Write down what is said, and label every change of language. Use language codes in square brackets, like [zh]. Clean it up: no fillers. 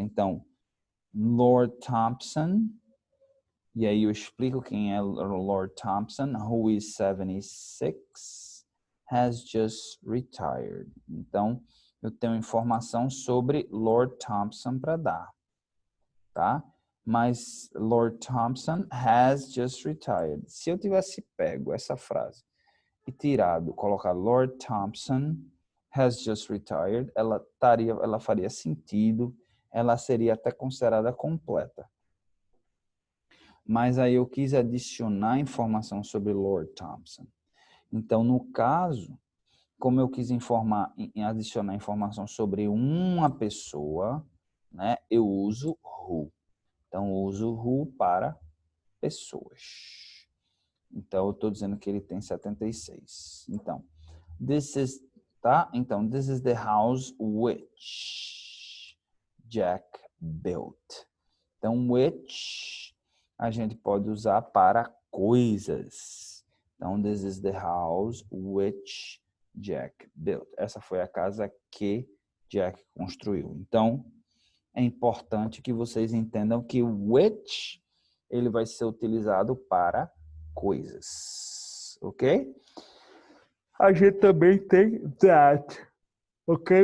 [pt] Então, Lord Thompson, e aí eu explico quem é Lord Thompson, [en] who is 76, has just retired. [pt] Então, eu tenho informação sobre Lord Thompson para dar, tá? [en] Mas Lord Thompson has just retired. [pt] Se eu tivesse pego essa frase e tirado, colocado [en] Lord Thompson has just retired, [pt] ela faria sentido, ela seria até considerada completa. Mas aí eu quis adicionar informação sobre Lord Thompson. Então, no caso, como eu quis adicionar informação sobre uma pessoa, né, eu uso who. Então, eu uso who para pessoas. Então, eu estou dizendo que ele tem 76. Então, [en] this is, [pt] tá? [en] Então, this is the house which Jack built. [pt] Então, which a gente pode usar para coisas. [en] Então, this is the house which Jack built. [pt] Essa foi a casa que Jack construiu. Então, é importante que vocês entendam que o which ele vai ser utilizado para coisas, ok? A gente também tem that, ok?